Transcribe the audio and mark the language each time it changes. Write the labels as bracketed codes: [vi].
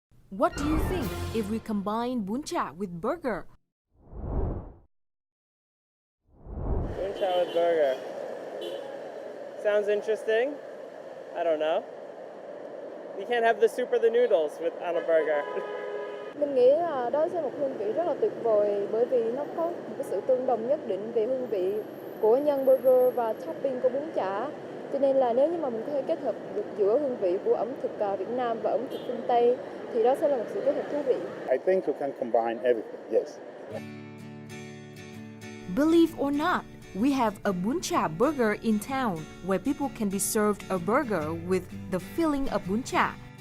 [en] What do you think if we combine Bun Cha with burger? Bun Cha with burger. Sounds interesting. I don't know. You can't have the soup or the noodles on a burger. [vi] Mình nghĩ là đó sẽ là một hương vị rất là tuyệt vời bởi vì nó có một cái sự tương đồng nhất định về hương vị của nhân burger và topping của bún chả. Cho nên là nếu như mà mình có thể kết hợp được giữa hương vị của ẩm thực Việt Nam và ẩm thực phương Tây thì đó sẽ là một sự kết hợp thú vị. [en] I think you can combine everything, yes. Believe or not, we have a Bun Cha Burger in town where people can be served a burger with the filling of bún chả.